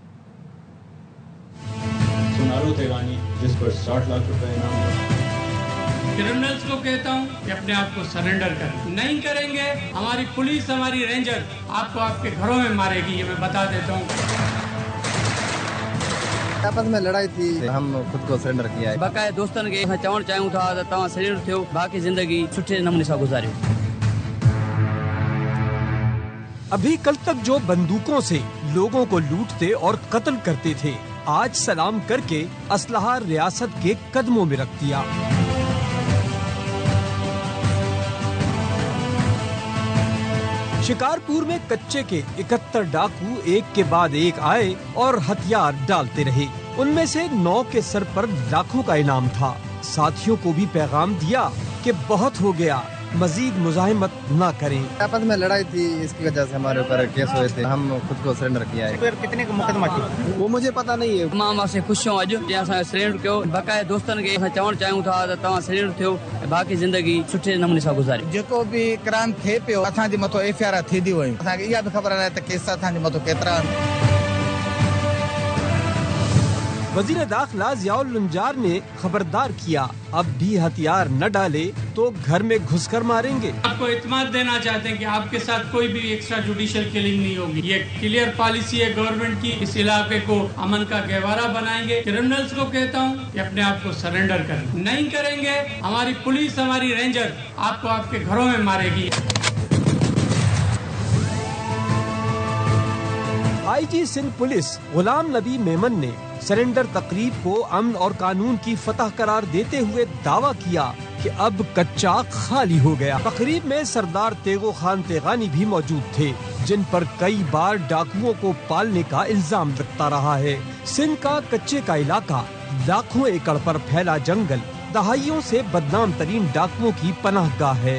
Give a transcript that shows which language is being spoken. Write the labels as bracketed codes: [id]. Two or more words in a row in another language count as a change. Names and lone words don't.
[ur] جس پر 60 لاکھ روپے انعام. کریمنلز کو کہتا ہوں کہ اپنے آپ کو سرینڈر کریں، نہیں کریں گے ہماری پولیس، ہماری رینجر آپ کو آپ کے گھروں میں مارے گی، یہ میں بتا دیتا ہوں. آپس میں لڑائی تھی، ہم خود کو سرینڈر کیا ہے. [sd] बाकाए दोस्तन के चवण चाहियूं था त तव्हां सरेंडर थियो, बाकी जिंदगी सुठे नमूने सां गुजारियो। [ur] ابھی کل تک جو بندوقوں سے لوگوں کو لوٹتے اور قتل کرتے تھے، آج سلام کر کے اسلحہ ریاست کے قدموں میں رکھ دیا. شکارپور میں کچے کے 71 ڈاکو ایک کے بعد ایک آئے اور ہتھیار ڈالتے رہے. ان میں سے 9 کے سر پر لاکھوں کا انعام تھا. ساتھیوں کو بھی پیغام دیا کہ بہت ہو گیا، مزید مزاحمت نہ کریں. آپس میں لڑائی تھی، اس کی وجہ سے ہمارے اوپر کیس ہوئے تھے، ہم خود کو سرینڈر کیا ہے. پھر کتنے کا مقدمہ کیا وہ مجھے پتا نہیں ہے. ماں سے خوش ہوں [sd] अज जे सरेंडर कयो बकाया दोस्तन के चवण चाहियूं था त तव्हां सरेंडर थियो बाक़ी ज़िंदगी सुठे नमूने सां गुज़ारी। जेको भी क्राइम थिए पियो असांजे मथो FIR थींदी वयूं, असांखे इहा बि ख़बर आहे त केस असांजे मथो केतिरा आहिनि। [ur] وزیر داخلہ ضیاءال لنجار نے خبردار کیا، اب بھی ہتھیار نہ ڈالے تو گھر میں گھس کر ماریں گے. آپ کو اطمینان دینا چاہتے ہیں کہ آپ کے ساتھ کوئی بھی [en] extra judicial killing [ur] نہیں ہوگی. یہ [en] clear policy [ur] ہے گورنمنٹ کی۔ اس علاقے کو امن کا گہوارہ بنائیں گے. کریمنلز کو کہتا ہوں کہ اپنے آپ کو سرینڈر کریں، نہیں کریں گے ہماری پولیس ہماری رینجر آپ کو آپ کے گھروں میں مارے گی. IG سندھ پولیس غلام نبی میمن نے سرینڈر تقریب کو امن اور قانون کی فتح قرار دیتے ہوئے دعویٰ کیا کہ اب کچا خالی ہو گیا. تقریب میں سردار تیغو خان تیغانی بھی موجود تھے، جن پر کئی بار ڈاکوؤں کو پالنے کا الزام لگتا رہا ہے. سندھ کا کچے کا علاقہ لاکھوں ایکڑ پر پھیلا جنگل دہائیوں سے بدنام ترین ڈاکوؤں کی پناہ گاہ ہے.